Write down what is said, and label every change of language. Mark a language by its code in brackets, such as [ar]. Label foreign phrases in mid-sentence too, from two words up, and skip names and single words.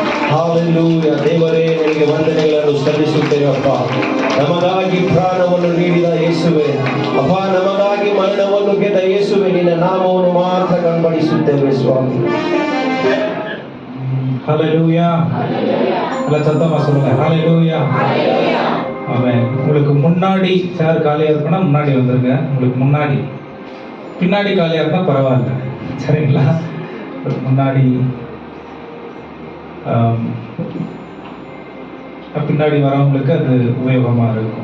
[kn] ಹಾಲೆಲೂಯಾ. ದೇವರೇ ನಿನಗೆ ವಂದನೆಗಳನ್ನು ಸಲ್ಲಿಸುತ್ತೇವೆ ಅಪ್ಪ. ನಮಗಾಗಿ ಪ್ರಾಣವನ್ನು ನೀಡಿದ ಯೇಸುವೆ, ಅಪ್ಪ ನಮಗಾಗಿ ಮರಣವನ್ನು ಗೆದ್ದ ಯೇಸುವೆ, ನಿನ್ನ ನಾಮವನ್ನು ಮಾತ್ರ ಕಣ್ಬಡಿಸುತ್ತೇವೆ ಸ್ವಾಮಿ. [ta] ஹல்லேலூயா. எல்லாம் சத்தமா சொல்லுங்க, ஹல்லேலூயா. ஆமென். உங்களுக்கு முன்னாடி சேர் காலியா இருக்குன்னா முன்னாடி வந்துருங்க. உங்களுக்கு முன்னாடி, பின்னாடி காலியா இருந்தா பரவாயில்ல, சரிங்களா? முன்னாடி பின்னாடி வரவங்களுக்கு அது உபயோகமா இருக்கும்.